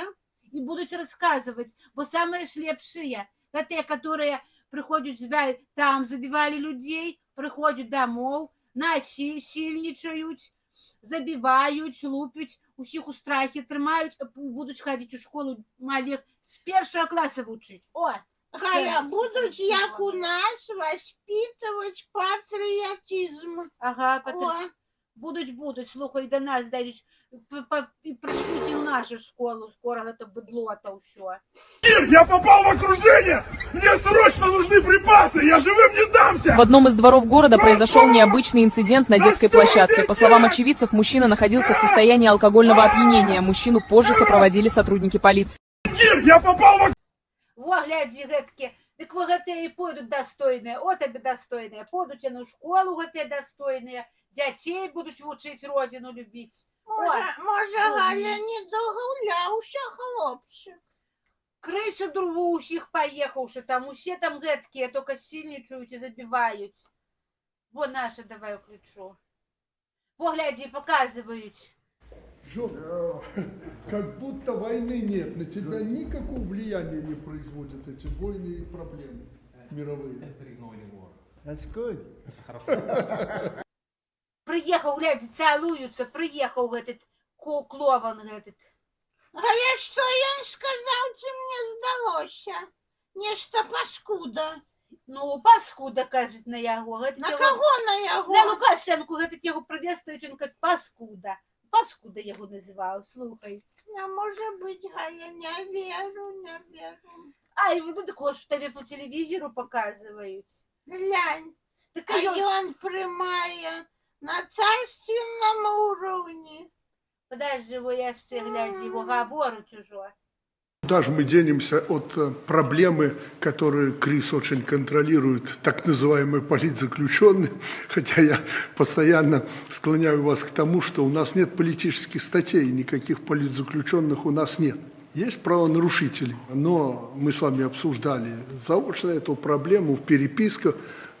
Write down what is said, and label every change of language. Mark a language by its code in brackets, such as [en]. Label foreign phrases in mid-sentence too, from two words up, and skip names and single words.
[ru] И будут рассказывать, бо самые ж лепшие, те, которые приходят, там забивали людей, приходят домой, насильничают, забивают, лупят, [be] усіх у страхе трымают, [ru] будут ходить у школу малых с 1 класса учить. О! Галя, будуть, як у нас, воспитывать патриотизм. Ага, О, [uk] будуть, слухай, до нас дойдуть, і пришлють і в нашу школу, [ru] скоро это быдло-то все. Я попал в окружение! Мне срочно нужны припасы! Я живым не дамся! В одном из дворов города произошел необычный инцидент на детской площадке. По словам очевидцев, мужчина находился в состоянии алкогольного опьянения. Мужчину позже сопроводили сотрудники полиции. Я попал в... Во, гляди, [be] гэткі, дык вы гэтыя і пойдуць достойныя, о табе достойныя, пойдуць яны ў школу гэтыя достойныя, дзяцей будуць вучыць родину любіць. може, Галя, не догуляўся хлопчик. Крыша другу ўсіх паехаўшы, там усе там гэткія, только сильнічаюць і забіваюць. Во, наша, давай уключу. Во, глядзі, показываюць. [ru] Жора, как будто войны нет, на тебя никакого влияния не производят эти войны и проблемы мировые. [en] That's good. [be] Приехаў, глядзі, цалуюцца, приехаў гэтыт клован гэтыт. Галя, что ён сказаў, ці мне здалося? Нешта паскуда. Ну, паскуда, кажуть, на яго. Гэта На яго- кого на яго? На Лукашенку, гэта яго прыветствуюць, ён кажа, паскуда. Паскуда яго называў, слухай. [uk] Не може бути, Галя, не веру, не веру. [be] Ай, ну такое ж табе по телевізору показываюць. Глянь, Так [ru] а ён прямая на царственном уровне. [be] Подожди, во яшчэ глядзі, его гаворуць ужо. [ru] Куда же мы денемся от проблемы, которые КРИС очень контролирует, так называемые политзаключенные, хотя я постоянно склоняю вас к тому, что у нас нет политических статей, никаких политзаключенных у нас нет. Есть правонарушители, но мы с вами обсуждали заочно эту проблему в переписках.